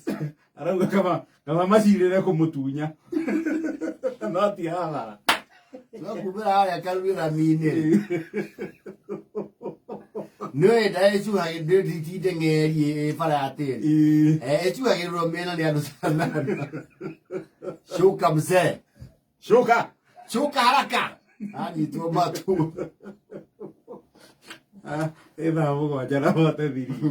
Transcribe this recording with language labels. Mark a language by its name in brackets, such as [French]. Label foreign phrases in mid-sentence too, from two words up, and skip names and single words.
[Kikuyu] Arauga kaba macirĩre kũmũtunya. No ti hathara. No kumĩra harĩa karurĩ rami-inĩ. Nĩwe ndaĩcuhagĩrwo ndĩtinde ng'eri bara ya tĩri. Ĩcuhagĩrwo mĩena nĩ andũ canana. [Swahili] Shuka mzee. Shuka haraka. [Kikuyu] Anyitwo matu. Ĩthaa mũgwanja na bote thiri.